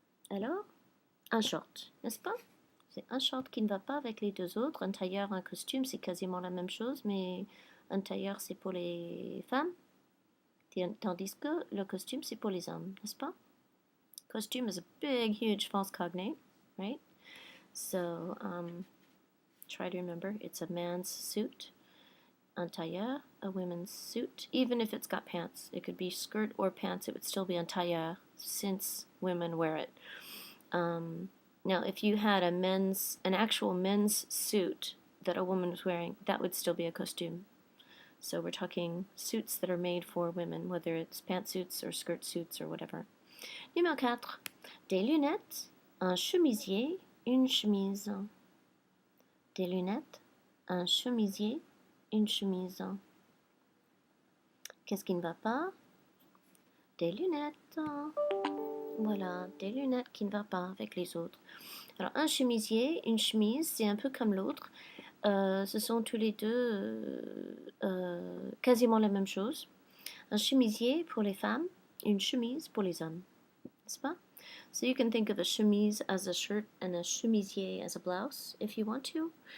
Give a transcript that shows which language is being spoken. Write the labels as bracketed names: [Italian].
[French] Alors, un short, n'est-ce pas? C'est un short qui ne va pas avec les 2 autres. Un tailleur, un costume, c'est quasiment la même chose, mais un tailleur, c'est pour les femmes, tandis que le costume, c'est pour les hommes, n'est-ce pas? [English] Costume is a big, huge false cognate, right? So, try to remember, it's a man's suit. Un tailleur, a women's suit. Even if it's got pants, it could be skirt or pants, it would still be un tailleur, since women wear it. Now, if you had an actual men's suit that a woman was wearing, that would still be a costume. So we're talking suits that are made for women, whether it's pantsuits or skirt suits or whatever. [French] Numéro 4. Des lunettes, un chemisier, une chemise. Des lunettes, un chemisier, une chemise. Qu'est-ce qui ne va pas? Des lunettes. Voilà, des lunettes qui ne va pas avec les autres. Alors, un chemisier, une chemise, c'est un peu comme l'autre. Ce sont tous les deux quasiment la même chose. Un chemisier pour les femmes, une chemise pour les hommes. N'est-ce pas? [English] So you can think of a chemise as a shirt and a chemisier as a blouse if you want to.